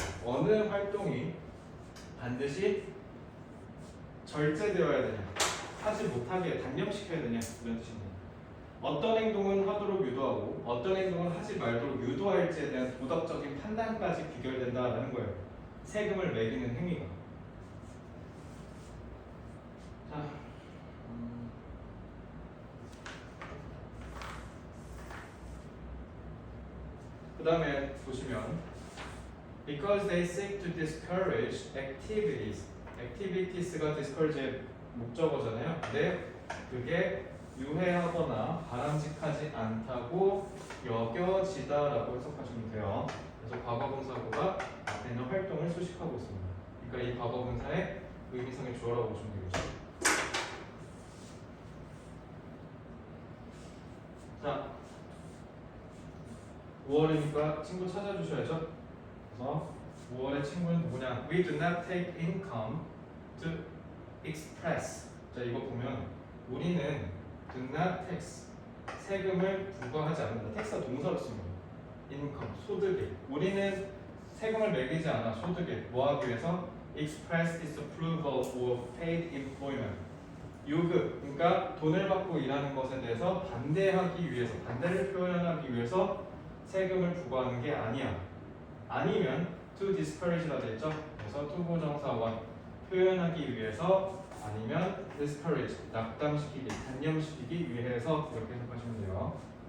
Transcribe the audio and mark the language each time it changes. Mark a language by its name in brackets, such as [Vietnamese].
[Korean] 어느 활동이 반드시 절제되어야 되냐, 하지 못하게 단념시켜야 되냐 이런 뜻입니다. 어떤 행동은 하도록 유도하고 어떤 행동은 하지 말도록 유도할지에 대한 도덕적인 판단까지 귀결된다라는 거예요. 세금을 매기는 행위가. 자, 그 다음에 보시면 [English] because they seek to discourage activities. [Korean] activities가 discourage의 목적어잖아요. 근데 그게 유해하거나 바람직하지 않다고 여겨지다라고 해석하시면 돼요. 그래서 과거분사구가 앞에 있는 활동을 수식하고 있습니다. 그러니까 이 과거분사의 의미상의 주어라고 보시면 되겠죠. 자, 5월이니까 친구 찾아주셔야죠. 그래서 5월의 친구는 누구냐? [English] We do not take income to express. [Korean] 자, 이거 보면 우리는 [English] do not tax, [Korean] 세금을 부과하지 않는다. tax가 동사로 씁니다. income, 소득에. 우리는 세금을 매기지 않아. 소득에. 뭐 하기 위해서? [English] express disapproval of paid employment. [Korean] 요구, 그러니까 돈을 받고 일하는 것에 대해서 반대하기 위해서, 반대를 표현하기 위해서 세금을 부과하는 게 아니야. 아니면 to discourage라 돼 있죠. 그래서 to 부정사원 표현하기 위해서 아니면 discourage 낙담시키기, 단념시키기 위해서 이렇게 해석하시면 돼요.